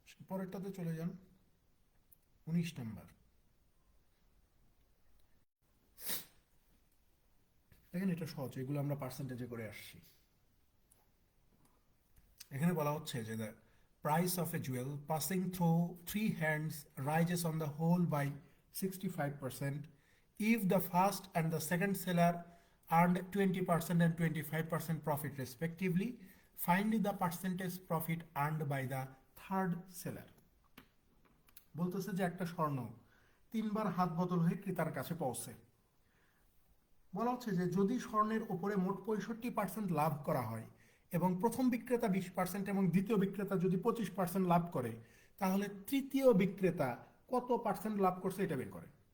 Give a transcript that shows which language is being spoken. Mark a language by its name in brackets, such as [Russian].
[Bangla] পরেরটাতে চলে যান, 19 নাম্বার। দেখেন, এটা সহজ, এগুলো আমরা পার্সেন্টেজে করে আসছি। এখানে বলা হচ্ছে যে [English] The price of a jewel passing through 3 hands rises on the whole by 65%, if the first and the second seller earned 20% and 25% profit respectively, find the percentage profit earned by the third seller। [Bangla] বলতেছে যে একটা স্বর্ণ 3বার হাত বদল হয়ে ক্রেতার কাছে পৌঁছে। বলা হচ্ছে যে যদি স্বর্ণের উপরে মোট 65% লাভ করা হয় এবং প্রথম বিক্রেতা 20% এবং দ্বিতীয় বিক্রেতা যদি 25% লাভ করে, তাহলে তৃতীয় বিক্রেতা কত পার্সেন্ট লাভ করছে এটা বের করে।